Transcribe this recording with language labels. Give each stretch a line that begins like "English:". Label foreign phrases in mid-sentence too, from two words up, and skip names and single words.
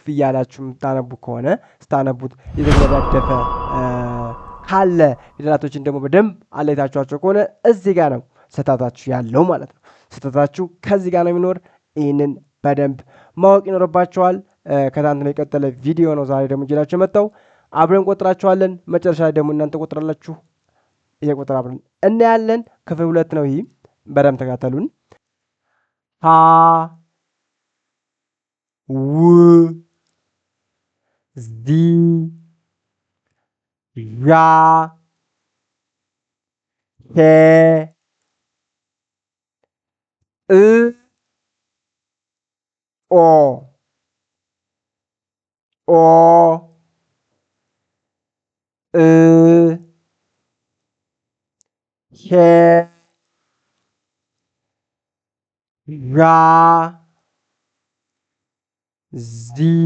Amharic: እያላችሁ የምታነቡ ከሆነ ስታነቡት የተገለዳደፈ ካለ ፊደላቶችን ደግሞ በደንብ አለይታችኋቸው ከሆነ እዚህ ጋር ነው ስህተታችሁ ያለው ማለት ነው። ስህተታችሁ ከዚህ ጋር ነው የሚኖር። ይህንን በደንብ ማወቅ ይኖርባቸዋል። ከትናንትና የቀጠለ ቪዲዮ ነው ዛሬ ደግሞ ይዤላችሁ የመጣው። አብረን ቆጥራቸዋለን። መጨረሻ ላይ ደግሞ እናንተ ቆጥራላችሁ። እየቆጥር አብረን እናያለን። ክፍል 2 ነው ይህ። በደንብ ተካተሉን። ሀ ው ዚ ዣ ሄ እ ኦ ኦ እ ሄ ዣ ዚ